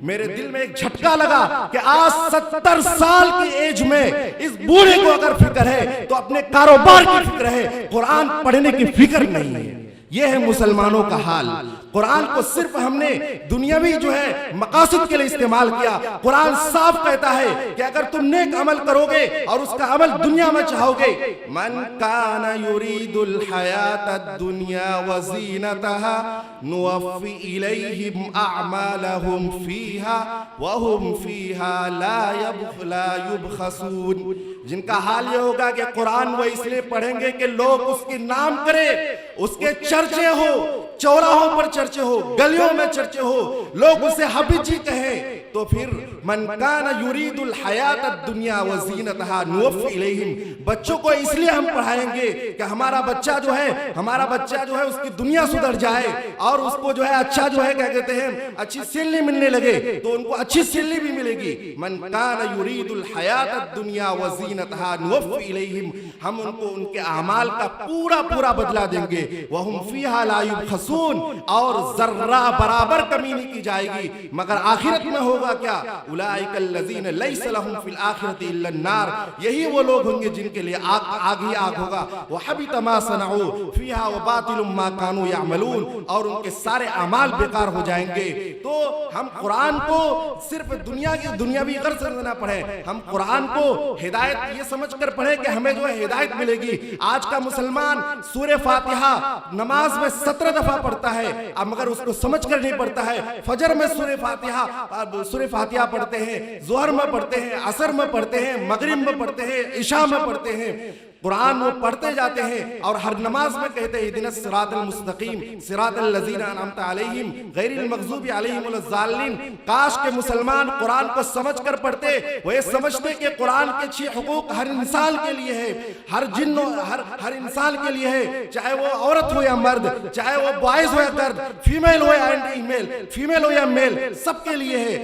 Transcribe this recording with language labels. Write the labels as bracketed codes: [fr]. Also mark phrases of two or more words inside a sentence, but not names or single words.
[hi] मेरे दिल में एक झटका लगा कि आज 70 साल की एज में इस बूढ़े को अगर फिक्र है तो अपने कारोबार की फिक्र है, कुरान पढ़ने की फिक्र नहीं है। यह है मुसलमानों का हाल। कुरान को सिर्फ हमने दुनियावी जो है मकासद के लिए इस्तेमाल किया। कुरान साफ कहता है कि अगर तुम नेक अमल करोगे और उसका अमल दुनिया में चाहोगे, [ar] من كان يريد الحياة الدنيا وزينتها نوف إليهم أعمالهم فيها وهم فيها لا يبخسون. [hi] जिनका हाल ये होगा कि कुरान वो इसलिए पढ़ेंगे कि लोग उसके नाम करें, उसके चर्चे हो, चौराहों पर चर्चे हो, गलियों में चर्चे हो, लोग उसे हबीजी कहें, तो फिर [ar] من كان يريد الحياة الدنيا وزينتها نوف إليهم, [hi] बच्चों को इसलिए हम पढ़ाएंगे कि हमारा बच्चा जो है उसकी दुनिया सुधर जाए और उसको जो है अच्छा जो है क्या कहते हैं अच्छी सैलरी मिलने लगे, तो उनको अच्छी सैलरी भी मिलेगी। [ar] من كان يريد الحياة الدنيا وزينتها نوف إليهم, [hi] हम उनको उनके अमाल का पूरा बदला देंगे। [ar] وهم فيها لا يبخسون, [hi] और जर्रा बराबर कमी नहीं की जाएगी। मगर आखिरत में होगा क्या? [ar] أولئك الذين ليس لهم في الآخرة إلا النار, [hi] यही वो लोग होंगे जिनके लिए आग ही आग होगा। [ar] وحبط ما صنعوا فيها وباطل ما كانوا يعملون, [hi] और उनके सारे अमाल बेकार हो जाएंगे। तो हम कुरान को सिर्फ दुनियावी गर्ज से ना पढ़े, हम कुरान को हिदायत ये समझकर पढ़े कि हमें जो है हिदायत मिलेगी। आज का मुसलमान सूरह फातिहा नमाज में 17 दफा पढ़ता है, अब मगर उसको समझ कर नहीं पढ़ता है। फजर में सूरह फातिहा पढ़ते हैं, ज़ोहर में पढ़ते हैं, असर में पढ़ते हैं, मगरिब में पढ़ते हैं, इशा में पढ़ते हैं। कुरान वो पढ़ते जाते हैं और हर नमाज में कहते हैं [ar] اهدنا الصراط المستقيم صراط الذين أنعمت عليهم غير المغضوب عليهم ولا الضالين. [hi] काश के मुसलमान कुरान को समझकर पढ़ते, वो ये समझते कि कुरान के 6 हुकूक हर इंसान के लिए है, हर जिन्न हर इंसान के लिए है, चाहे वो औरत हो या मर्द, चाहे वो बॉयज हो या गर्द, फीमेल हो या मेल, सबके लिए है।